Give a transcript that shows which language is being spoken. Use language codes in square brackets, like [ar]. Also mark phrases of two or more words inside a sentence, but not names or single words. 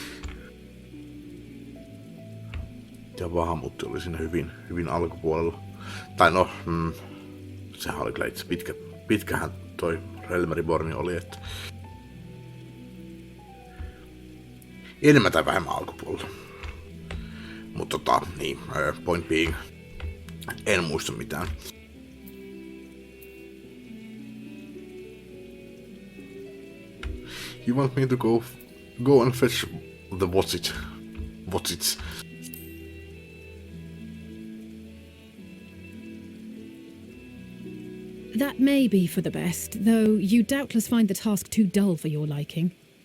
[fi] Ja Bahamut oli siinä hyvin alkupuolella. Tai no, sehän oli kyllä itse pitkähän toi Realm-Reborn oli, että enemmän tai vähemmän alkupuolella. Mutta niin, [en] point being, [fi] en muista mitään. [en] You want me to go and fetch the what's-its? That may be for the best, though you doubtless find the task too dull for your liking.